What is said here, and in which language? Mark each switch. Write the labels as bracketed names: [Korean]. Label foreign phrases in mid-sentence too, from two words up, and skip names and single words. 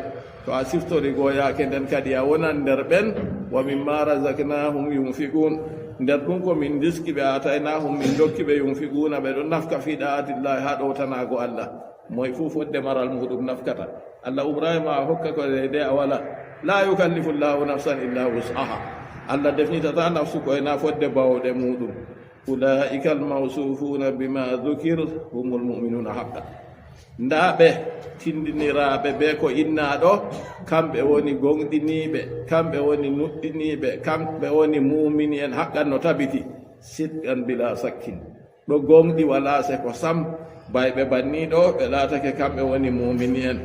[Fula] To a siftori go yaake nden kadi a wonan nder ɓen [Arabic] ومما رزقناهم ينفقون, [Fula] nder ɗum ko min diski ɓe ataynahum min dokki ɓe yunfiquna, ɓe ɗon nafka [Arabic] في طاعة الله [Fula] ha ɗowtanago Allah. Moye fuu fodde maral muɗum nafkata. Allah umrayma a hokka ko deydey a wala. [Arabic] لا يكلف الله نفسا إلا وسعها, [Fula] Allah defnitata nafsu koye na fodde bawɗe muɗum. [Arabic] أولئك الموصوفون بما ذكر هم المؤمنون حقا, [Fula] ndaɓe tindiniraɓe be ko innaɗo kamɓe woni gonɗiniɓe, kamɓe woni nuɗɗiniɓe, kamɓe woni mumini en haqqan no tabiti, [Arabic] صدقا بلا شك, [Fula] ɗo gonɗi wala se ko sam. Bayɓe banniɗo ɓe laatake kamɓe woni mumini en.